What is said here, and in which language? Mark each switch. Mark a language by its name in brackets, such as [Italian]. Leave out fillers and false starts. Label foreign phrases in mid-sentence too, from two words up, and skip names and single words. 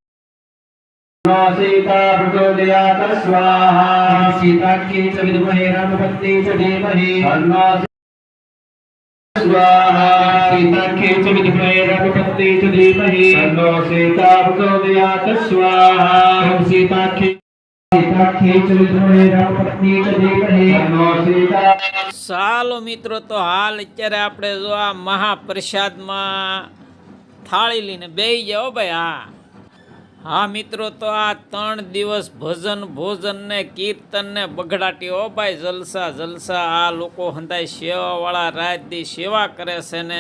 [Sanskrit] सीता प्रचोदयात् स्वाहा सीताख्ये च विद्महे रामपत्नी च धीमहि तन्नो स्वाहा सीताख्ये च विद्महे रामपत्नी च धीमहि तन्नो सीता प्रचोदयात् स्वाहा सीताख्ये च विद्महे रामपत्नी च धीमहि तन्नो सीता. [Gujarati] ચાલો મિત્રો, તો હાલ અત્યારે આપણે જો આ મહાપ્રસાદમાં થાળી લઈને બેસી જાઓ ભાઈ. હા મિત્રો, તો આ 3 દિવસ ભજન ભોજન ને કીર્તન ને બગડાટી હો ભાઈ, જલસા જલસા. આ લોકો હંધાય સેવાવાળા રાત દી સેવા કરે છે ને.